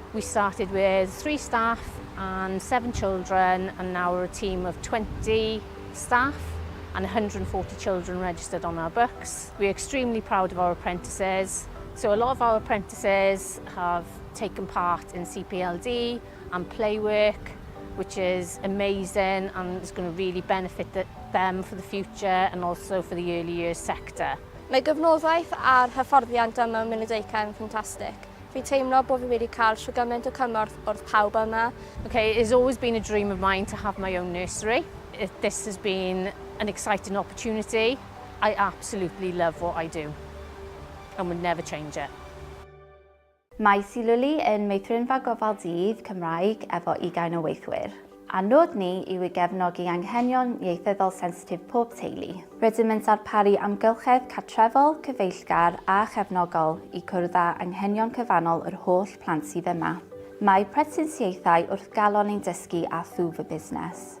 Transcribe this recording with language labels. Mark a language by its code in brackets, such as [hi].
[en] We started with 3 staff and 7 children, and now we're a team of 20 staff and 140 children registered on our books. We're extremely proud of our apprentices. So a lot of our apprentices have taken part in CPLD and playwork, which is amazing and is going to really benefit them for the future and also for the early years sector. [cy] Mae gyfnoddaeth a'r hyfforddiant yma yn Daycare yn ffantastig. Fi'n teimlo bod fi wedi cael trwy gymaint o cymorth wrth pawb yma. [en] Okay, it's always been a dream of mine to have my own nursery. This has been an exciting opportunity. I absolutely love what I do and would never change it. [cy] Mae Sea Lwli yn meithrinfa gofal dydd Cymraeg efo 20 o weithwyr. A nod ni yw I gefnogi anghenion ieithyddol sensitif pob teulu. Rydym yn darparu amgylchedd cartrefol, cyfeillgar a chefnogol I cwrdd â anghenion cyfannol yr holl plant sydd yma. Mae presensieithau wrth galon ein dysgu a thwf y busnes.